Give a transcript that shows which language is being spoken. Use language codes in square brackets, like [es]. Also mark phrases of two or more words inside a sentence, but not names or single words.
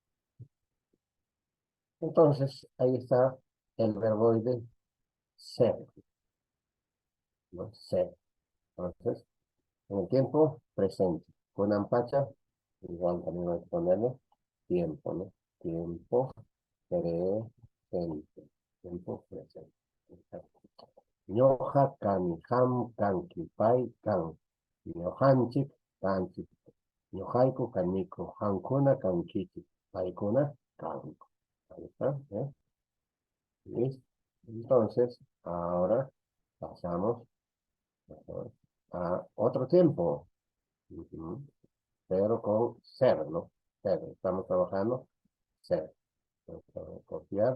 [es] Entonces, ahí está el verboide ser, ¿no? Ser. Entonces, en el tiempo presente. Con ampacha, igual también hay que ponerle tiempo, ¿no? Tiempo presente. Tiempo presente. [qu] Ñoja kani ham kanki pai kan. Ñojanchik kanchik. Ñojaiku kaniko. Hankuna kankichik. Paikuna kanko. [es] Ahí está, ¿eh? ¿Listo? Entonces, ahora pasamos a otro tiempo. Pero con ser, ¿no? Ser. Estamos trabajando ser. Entonces, vamos a copiar.